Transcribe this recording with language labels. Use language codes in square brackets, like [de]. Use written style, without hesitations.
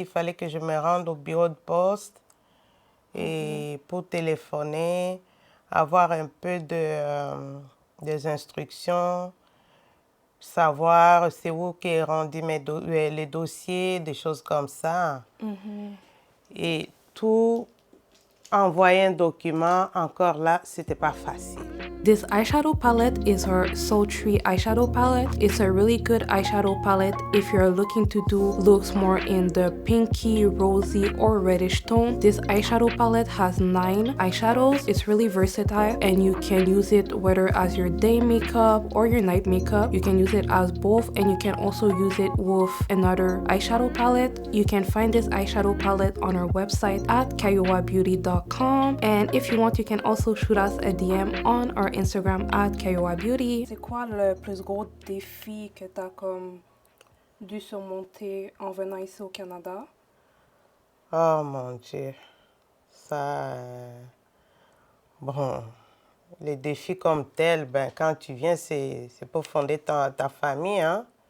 [fr] Il fallait que je me rende au bureau de poste et pour téléphoner, avoir un peu des instructions, savoir c'est où qu'est rendu les dossiers, des choses comme ça. Et tout envoyer un document, encore là, c'était pas facile. [en] This eyeshadow palette is her Sultry eyeshadow palette. It's a really good eyeshadow palette if you're looking to do looks more in the pinky, rosy, or reddish tone. This eyeshadow palette has 9 eyeshadows. It's really versatile and you can use it whether as your day makeup or your night makeup. You can use it as both and you can also use it with another eyeshadow palette. You can find this eyeshadow palette on our website at kayowabeauty.com, and if you want you can also shoot us a DM on our Instagram at kayowabeauty. [fr] C'est quoi le plus gros défi que tu as comme dû surmonter en venant ici au Canada? Oh mon Dieu, ça, bon, les défis comme tels, ben, quand tu viens, c'est pour fonder ta famille, hein.